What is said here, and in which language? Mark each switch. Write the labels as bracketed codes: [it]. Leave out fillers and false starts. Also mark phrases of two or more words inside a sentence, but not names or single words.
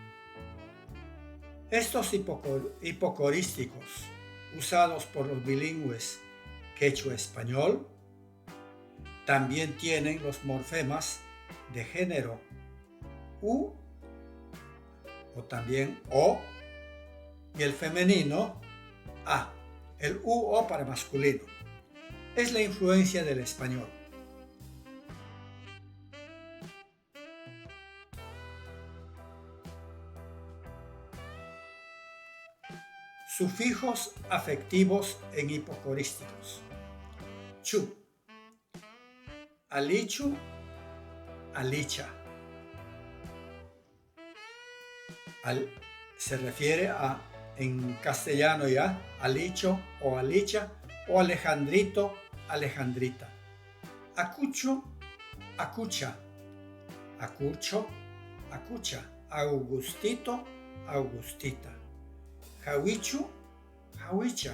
[es] Estos hipocorísticos, usados por los bilingües quechua-español, también tienen los morfemas de género u o también o, y el femenino a, el u-o para masculino. Es la influencia del español. Sufijos afectivos en hipocorísticos. Chu, alichu, alicha. Se refiere a, en castellano ya, alicho o alicha, o alejandrito, alejandrita. Acucho, acucha. Acucho, acucha. Augustito, augustita. Jawichu, jawicha.